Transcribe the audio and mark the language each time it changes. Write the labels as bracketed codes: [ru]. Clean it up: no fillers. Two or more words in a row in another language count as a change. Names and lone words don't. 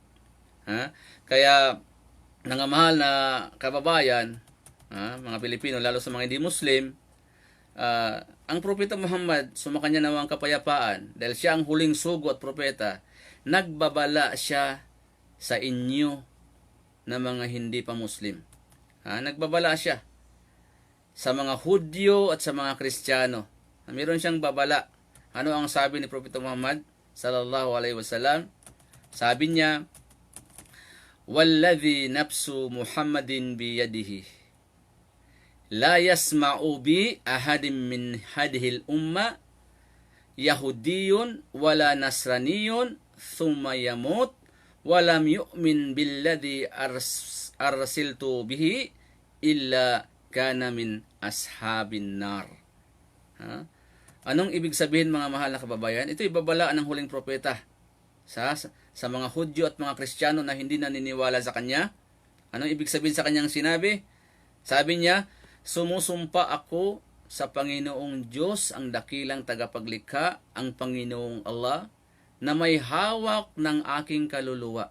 [tl] Kaya, mga mahal na kababayan, mga Pilipino, lalo sa mga hindi Muslim, ang Propeta Muhammad, [ar] sumakanya nawa [tl] ang kapayapaan, dahil siya ang huling sugo at propeta, nagbabala siya sa inyo na mga hindi pa Muslim. Nagbabala siya sa mga Hudyo at sa mga Kristiyano. Meron siyang babala. Ano ang sabi ni Propeta Muhammad [ar] صلى الله عليه وسلم? [tl] Sabi niya, [ar] "والذي نفس محمد بيده، لا يسمع بي أحد من هذه الأمة يهودي ولا نصراني ثم يموت ولم يؤمن بالذي أرسلت به إلا كان من أصحاب النار." [tl] Anong ibig sabihin mga mahal na kababayan? Ito ibabalaan ng huling propeta sa mga Hudyo at mga Kristiyano na hindi naniniwala sa kanya. Anong ibig sabihin sa kanyang sinabi? Sabi niya, "Sumusumpa ako sa Panginoong Diyos, ang dakilang tagapaglikha, ang Panginoong Allah, na may hawak ng aking kaluluwa."